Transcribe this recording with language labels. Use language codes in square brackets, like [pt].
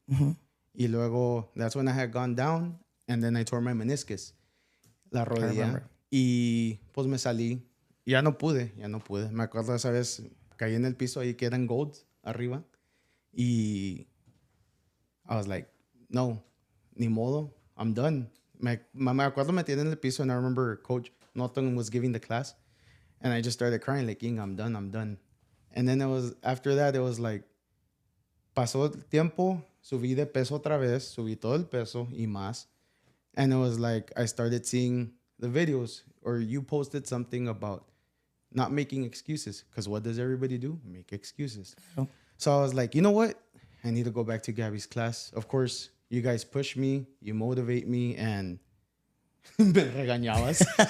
[es] Y luego, [en] that's when I had gone down, and then I tore my meniscus, [es] la rodilla. Y pues me salí. Ya no pude. Me acuerdo esa vez, caí en el piso ahí que eran gold arriba. [en] Y I was like, [es] no, ni modo, [en] I'm done. [es] Me acuerdo metí en el piso, [en] and I remember Coach Norton was giving the class, and I just started crying, like, I'm done. And then after that, it was like, [es] pasó el tiempo, subí de peso otra vez, subí todo el peso y más. [en] And it was like, I started seeing the videos, or you posted something about not making excuses, because what does everybody do? Make excuses. Oh. So I was like, you know what? I need to go back to Gabby's class. Of course, you guys push me, you motivate me, and [es] me regañabas.